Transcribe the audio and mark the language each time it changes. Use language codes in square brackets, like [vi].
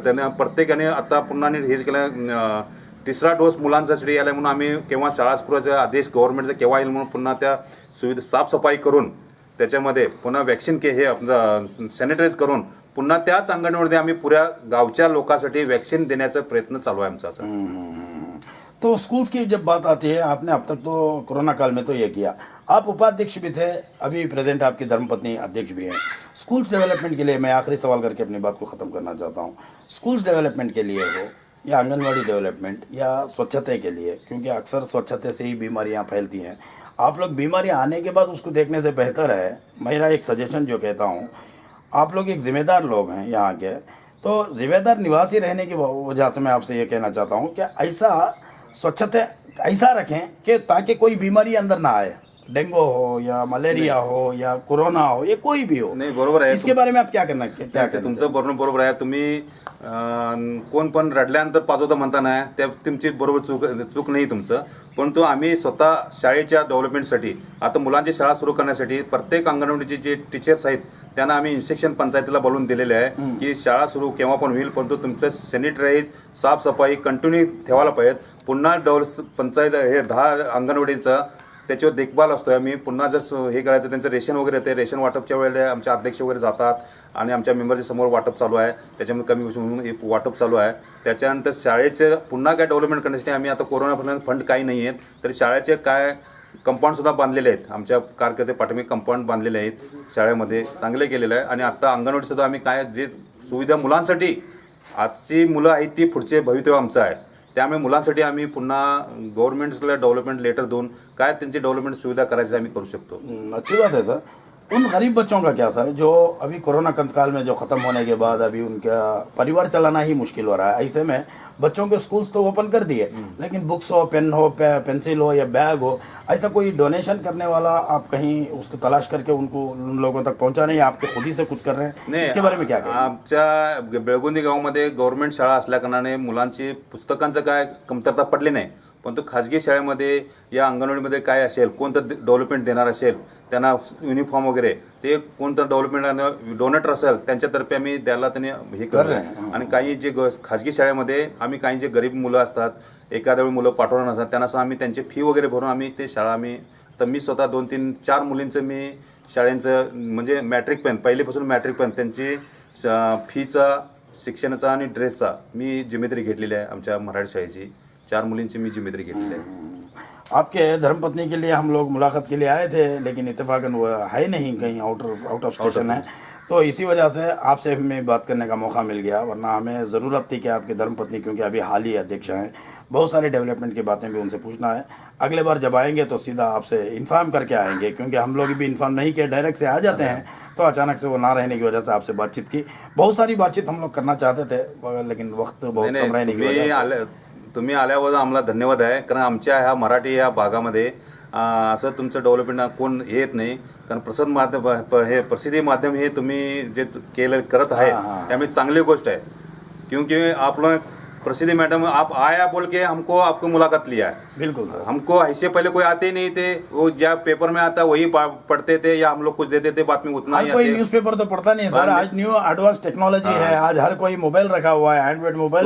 [mr] त्याने प्रत्येकाने आता पुन्हा हे केलं, 3रा डोस मुलांसाठी आला म्हणून आम्ही केव्हा शाळा सुरूचा आदेश गव्हर्नमेंटचा केव्हा येईल म्हणून पुन्हा त्या सुविधा साफसफाई करून त्याच्यामध्ये पुन्हा वॅक्सिन हे आपलं सॅनिटाईज करून पुन्हा त्याच अंगणवाडीमध्ये आम्ही पुऱ्या गावच्या लोकांसाठी वॅक्सिन देण्याचा प्रयत्न चालू आहे आमचा असं। [hi] तो स्कूल्स की जब बात आती है, आपने अब तक तो कोरोना काल में तो ये किया, आप उपाध्यक्ष भी थे, अभी प्रेजेंट आपकी धर्मपत्नी अध्यक्ष भी हैं। स्कूल्स डेवलपमेंट के लिए मैं आखिरी सवाल करके अपनी बात को ख़त्म करना चाहता हूँ। स्कूल्स डेवलपमेंट के लिए हो या आंगनवाड़ी डेवलपमेंट या स्वच्छता के लिए, क्योंकि अक्सर स्वच्छता से ही बीमारियां फैलती हैं, आप लोग बीमारी आने के बाद उसको देखने से बेहतर है, मेरा एक सजेशन जो कहता हूँ, आप लोग एक ज़िम्मेदार लोग हैं यहाँ के, तो ज़िम्मेदार निवासी रहने की वजह से मैं आपसे ये कहना चाहता हूँ कि ऐसा स्वच्छता ऐसा रखें कि ताकि कोई बीमारी अंदर ना आए, डेंगू हो या मलेरिया हो या कोरोना हो या कोई भी हो। [mr] नाही, बरोबर आहे, [hi] इसके बारे में आप क्या करना [mr] तुमचं बरोबर आहे। तुम्ही कोण पण रडल्यानंतर पाजवता म्हणता ना, त्या तुमची बरोबर चूक नाही तुमचं, परंतु आम्ही स्वतः शाळेच्या डेव्हलपमेंटसाठी आता मुलांची शाळा सुरू करण्यासाठी प्रत्येक अंगणवाडीचे जे टीचर्स आहेत त्यांना आम्ही इन्स्ट्रक्शन पंचायतीला बोलून दिलेले आहे की शाळा सुरू केव्हा पण होईल, परंतु तुमचं सॅनिटाईज साफसफाई कंटिन्यू ठेवायला पाहिजे। पुन्हा पंचायत हे 10 अंगणवाडीचं त्याच्यावर देखभाल असतो आहे। आम्ही पुन्हा जर हे करायचं, त्यांचं रेशन वगैरे येते, रेशन वाटपच्या वेळेला आमचे अध्यक्ष वगैरे जातात आणि आमच्या मेंबरच्या समोर वाटप चालू आहे, त्याच्यामध्ये कमी म्हणून वाटप चालू आहे। त्याच्यानंतर शाळेचे पुन्हा काय डेव्हलपमेंट करण्यासाठी आम्ही आता कोरोना फंड काही नाही आहेत, तर शाळेचे काय कंपाऊंडसुद्धा बांधलेले आहेत. आमच्या कारकिर्दीत प्राथमिक कंपाऊंड बांधलेले आहेत शाळेमध्ये, चांगले केलेलं आहे. आणि आत्ता अंगणवाडीसुद्धा आम्ही काय जे सुविधा मुलांसाठी, आजची मुलं आहेत ती पुढचे भवितव्य आमचं आहे. त्यामुळे मुलांसाठी आम्ही पुन्हा गव्हर्नमेंटला डेव्हलपमेंट लेटर देऊन काय त्यांची डेव्हलपमेंट सुविधा करायची आम्ही करू शकतो. [hi] अच्छी बात है सर. उन गरीब बच्चों का क्या सर, जो अभी कोरोना काल में जो ख़त्म होने के बाद अभी उनका परिवार चलाना ही मुश्किल हो रहा है. ऐसे में बच्चों के स्कूल्स तो ओपन कर दिए, लेकिन बुक्स हो, पेन हो, पेंसिल हो या बैग हो, ऐसा कोई डोनेशन करने वाला आप कहीं उसको तलाश करके उनको उन लोगों तक पहुंचा नहीं, आपके खुद ही से कुछ कर रहे हैं? [mr] नाही, [hi] इसके बारे में क्या कहेंगे? [mr] आमच्या बेळगुंदी गावामध्ये गव्हर्नमेंट शाळा असल्याकारणाने मुलांची पुस्तकांचं काय कमतरता पडली नाही. पण तो खाजगी शाळेमध्ये या अंगणवाडीमध्ये काय असेल, कोणतं डेव्हलपमेंट देणार असेल, त्यांना युनिफॉर्म वगैरे ते कोणतं डेव्हलपमेंट डोनेटर असेल त्यांच्यातर्फे आम्ही द्यायला त्यांनी हे करतो. आणि काही जे खाजगी शाळेमध्ये आम्ही काही जे गरीब मुलं असतात, एखाद्या वेळी मुलं पाठवणार नसतात, त्यांना असं आम्ही त्यांची फी वगैरे भरून आम्ही ते शाळा आम्ही, तर मी स्वतः 2-3-4 मुलींचं मी शाळेंचं म्हणजे मॅट्रिक पेन पहिलीपासून मॅट्रिक पेन त्यांची फीचा, शिक्षणाचा आणि ड्रेसचा मी जिम्मेदारी घेतलेली आहे. आमच्या मराठी शाळेची 4 मुलींची मी जिम्मेदारी घेतलेली आहे. [hi] आपके धर्मपत्नी के लिए हम लोग मुलाकात के लिए आए थे, लेकिन इत्तेफाकन वो है नहीं, कहीं आउट ऑफ स्टेशन है, तो इसी वजह से आपसे हमें बात करने का मौका मिल गया. वरना हमें ज़रूरत थी कि आपके धर्मपत्नी, क्योंकि अभी हाल ही अध्यक्ष हैं, बहुत सारे डेवलपमेंट की बातें भी उनसे पूछना है. अगले बार जब आएंगे तो सीधा आपसे इन्फॉर्म करके आएंगे, क्योंकि हम लोग भी इन्फॉर्म नहीं किए, डायरेक्ट से आ जाते हैं, तो अचानक से वो ना रहने की वजह से आपसे बातचीत की. बहुत सारी बातचीत हम लोग करना चाहते थे, लेकिन वक्त बहुत कम रहने की वजह से. [mr] तुम्ही आल्यावर आम्हाला धन्यवाद आहे. कारण आमच्या ह्या मराठी या भागामध्ये असं तुमचं डेव्हलपमेंट कोण येत नाही. कारण प्रसाद माध्यम हे प्रसिद्धी माध्यम हे तुम्ही जे करत आहे त्यामुळे चांगली गोष्ट आहे. [hi] क्योंकि आप लोग प्रसिद्धि मैडम आप आया बोल के हमको आपको मुलाकात लिया है. बिल्कुल सर. हमको ऐसे पहले कोई आते नहीं थे, वो क्या पेपर में आता वही पढ़ते थे या हम लोग कुछ देते थे, बात में उतना ही कोई आते. न्यूज़पेपर तो पढ़ता नहीं सर. आज न्यू एडवांस टेक्नोलॉजी है, आज हर कोई मोबाइल रखा हुआ है, एंड्रॉइड मोबाइल.